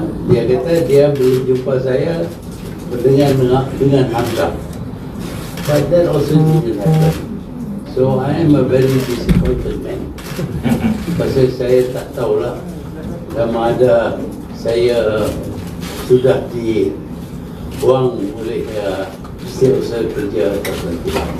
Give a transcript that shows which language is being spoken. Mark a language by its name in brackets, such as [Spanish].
[Malay] Dia kata dia boleh jumpa saya dengan Hamzah. [English] But that also didn't happen. So I am a very disappointed man. [Malay] Pasal saya tak tahulah sama ada saya sudah dibuang oleh setiausaha kerja tertentu.